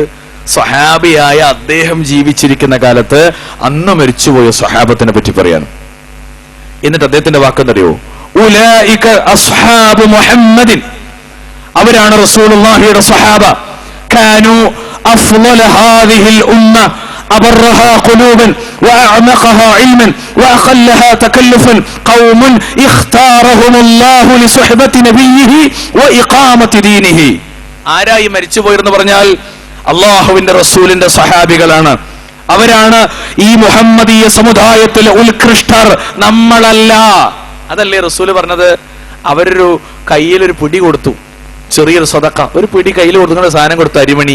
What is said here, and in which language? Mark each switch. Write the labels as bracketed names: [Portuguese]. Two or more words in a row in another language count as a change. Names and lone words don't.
[Malayalam] സ്വഹാബിയായ അദ്ദേഹം ജീവിച്ചിരിക്കുന്ന കാലത്ത് അന്ന് മരിച്ചുപോയ സ്വഹാബത്തിനെ പറ്റി പറയാണ്. എന്നിട്ട് അദ്ദേഹത്തിന്റെ വാക്കെന്തറിയോ? [Arabic] أولئك أصحاب محمد. [Malayalam] അവരാണ് റസൂലുള്ളാഹിയുടെ സ്വഹാബ. [Arabic] كانوا أفضل هذه الأمة أبرها قلوبا وأعمقها علما وأقلها تكلفا قوم اختارهم الله لصحبة نبيه وإقامة دينه. [Malayalam] ആരായി മരിച്ചുപോയെന്ന് പറഞ്ഞാൽ അള്ളാഹുവിന്റെ റസൂലിന്റെ സഹാബികളാണ്. അവരാണ് ഈ മുഹമ്മദീയ സമുദായത്തിലെ ഉത്കൃഷ്ടർ, നമ്മളല്ല. അതല്ലേ റസൂല് പറഞ്ഞത്? അവരൊരു കയ്യിലൊരു പിടി കൊടുത്തു, ചെറിയൊരു സദഖ, ഒരു പിടി കയ്യിൽ കൊടുക്കുന്ന സാധനം കൊടുത്തു, അരിമണി.